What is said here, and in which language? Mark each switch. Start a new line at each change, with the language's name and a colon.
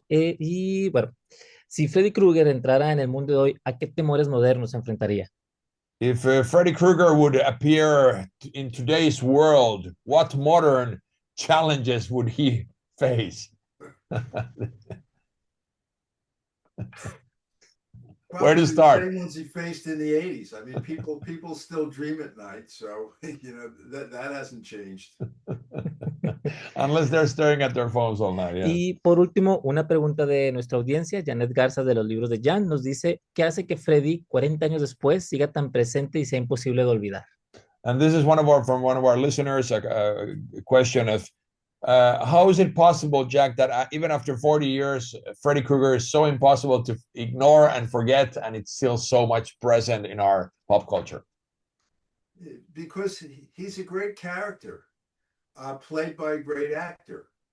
Spanish: Y bueno, si Freddy Krueger entrara en el mundo de hoy, ¿a qué temores modernos se enfrentaría?
English: If Freddy Krueger would appear in today's world, what modern challenges would he face? Where to Probably start? the same ones he faced in the 80s. I mean, people still dream at night, so that hasn't changed. Unless they're staring at their phones all night. Yeah.
Spanish: Y por último, una pregunta de nuestra audiencia, Janet Garza de los libros de Jan, nos dice, ¿qué hace que Freddy, 40 años después, siga tan presente y sea imposible de olvidar?
English: And this is from one of our listeners, a question of how is it possible, Jack, that even after 40 years, Freddy Krueger is so impossible to ignore and forget, and it's still so much present in our pop culture? Because he's a great character, played by a great actor.